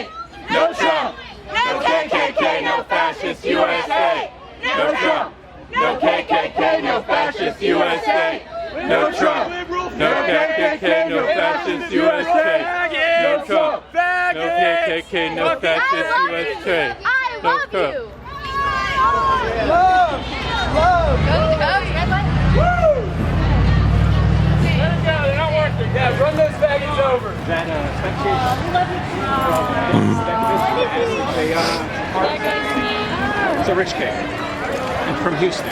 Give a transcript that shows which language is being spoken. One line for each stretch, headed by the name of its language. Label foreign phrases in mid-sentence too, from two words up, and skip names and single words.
English: No Trump. No KKK, no fascist USA. No Trump. No KKK, no fascist USA. No Trump. No KKK, no fascist USA. No Trump. No KKK, no fascist USA. No Trump. Love! Love! Let them go, they're not worth it. Yeah, run those faggots over. That it's a rich kid and from Houston.